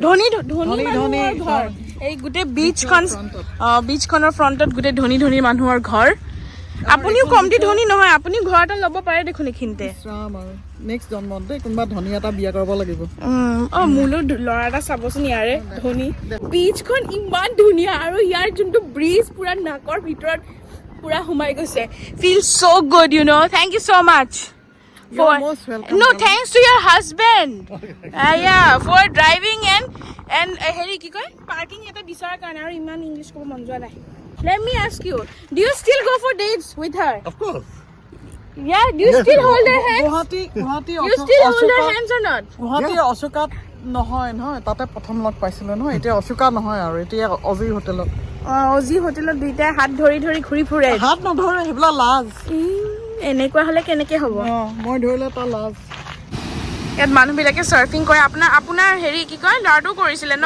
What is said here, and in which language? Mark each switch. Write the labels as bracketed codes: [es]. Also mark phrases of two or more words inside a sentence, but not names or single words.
[as] ধনী মানুহৰ ঘৰ এই গোটেই বিচখনৰ ফ্ৰণ্টত গোটেই ধনী মানুহৰ ঘৰ আপুনিও কমটি ধনী নহয় আপুনি ঘৰ এটা ল'ব পাৰে দেখোন এইখিনিতে নেক্সট জন্মত দেই কোনোবা ধনী এটা বিয়া কৰিব লাগিব মোলৈ ল'ৰা এটা চাবচোন ইয়াৰে ধনী বিচখন ইমান ধুনীয়া আৰু ইয়াৰ যোনটো ব্ৰিজ পুৰা নাকৰ ভিতৰত পুৰা সোমাই গৈছে [en] feel so good you know thank you so much You're most welcome. no thanks to your husband yeah for driving and [as] হেৰি কি কয় পাৰ্কিং এটা বিচৰাৰ কাৰণে আৰু ইমান ইংলিছ ক'ব মন যোৱা নাই [en] let me ask you do you still go for dates with her Of course. yeah do you still hold her hands [as] গুৱাহাটী [en] you still hold her hands or not [as] গুৱাহাটীৰ অশোকাত নহয় তাতে প্ৰথম লগ পাইছিলো নহয় এতিয়া অশোকা নহয় আৰু এতিয়া অজি হোটেলত অজি হোটেলত দুইটাই হাত ধৰি ঘূৰি ফুৰে হাত নধৰে সেইবিলাক লাজ এনেকুৱা হলে কেনেকে হ'ব মই ধৰিলে তাৰ লাজ ইয়াত মানুহবিলাকে সাৰ্ফিং কৰে আপোনাৰ হেৰি কি কয় লাৰ্ডু কৰিছিলে ন